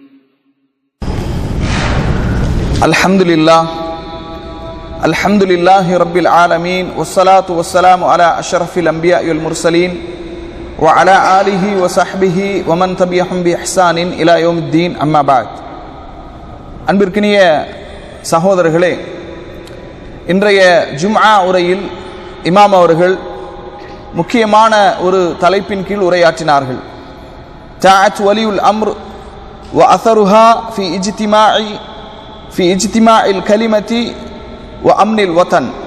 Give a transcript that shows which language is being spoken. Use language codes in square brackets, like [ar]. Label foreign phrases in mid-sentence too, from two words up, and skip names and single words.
[ar] الحمد لله رب العالمين والصلاة والسلام على أشرف الأنبياء والمرسلين وعلى آله وصحبه ومن تبعهم بإحسان إلى يوم الدين أما بعد. [ta] அன்பிற்கினிய சகோதரர்களே, இன்றைய ஜும்ஆ உரையில் இமாம் அவர்கள் முக்கியமான ஒரு தலைப்பின் கீழ் உரையாற்றினார்கள். [ar] طاعة ولي الأمر وأثرها في اجتماع الكلمة وأمن الوطن.